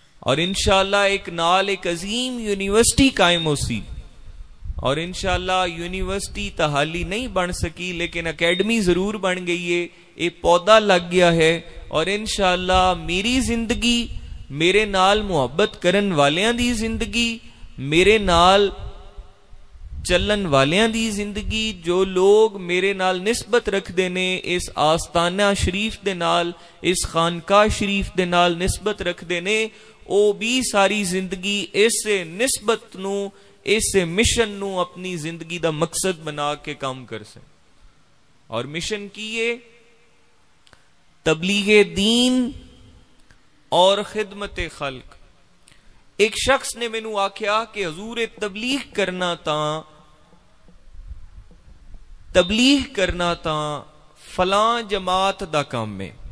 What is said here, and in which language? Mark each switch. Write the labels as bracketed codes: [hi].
[ur] اور انشاءاللہ ایک نال ایک عظیم یونیورسٹی قائم ہو سی اور انشاءاللہ یونیورسٹی تحالی نہیں بن سکی لیکن اکیڈمی ضرور بن گئی ہے. [pa] ایک پودا لگ گیا ہے اور انشاءاللہ میری زندگی میرے نال محبت کرن والیاں دی زندگی میرے نال چلن والیاں دی زندگی جو لوگ میرے نال نسبت رکھ دینے اس آستانہ شریف دے نال اس خانقاہ شریف دے نال نسبت رکھ دینے او بھی ساری زندگی اس نسبت نو اس مشن نو اپنی زندگی دا مقصد بنا کے کام کر سیں. [ur] اور مشن کیے تبلیغ دین اور خدمت خلق. [pa] ایک شخص نے مینوں آکھیا کہ حضور تبلیغ کرنا تاں فلاں جماعت دا کام میں.